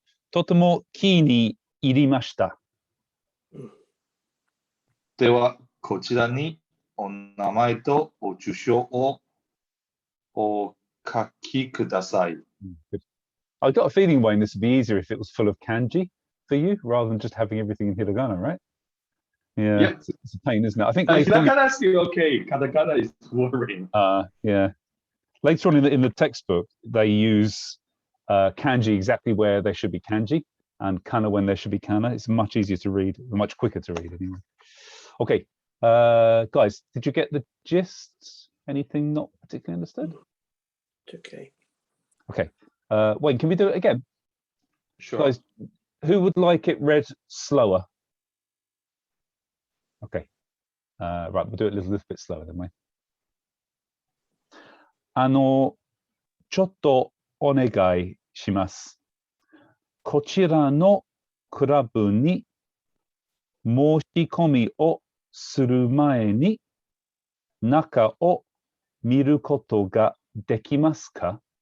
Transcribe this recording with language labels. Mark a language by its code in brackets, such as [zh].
[ja] とても気に入りました。では、こちらにお名前とお住所をお書きください。 [en] I got a feeling, Wayne, this would be easier if it was full of kanji for you, rather than just having everything in hiragana, right? Yeah, Yep. It's a pain, isn't it? I think Hiragana is still okay. Katakana is worrying. Yeah. Later on in the textbook, they use kanji exactly where they should be kanji, and kana when there should be kana. It's much easier to read, much quicker to read anyway. Okay, Guys, did you get the gist? Anything not particularly understood? It's okay. Okay. Wayne, can we do it again? Sure. Guys, who would like it read slower? Okay. Right, we'll do it a little bit slower then, Wayne. [ja] ちょっとお願いします。こちらのクラブに申し込みをする前に中を見ることができますか？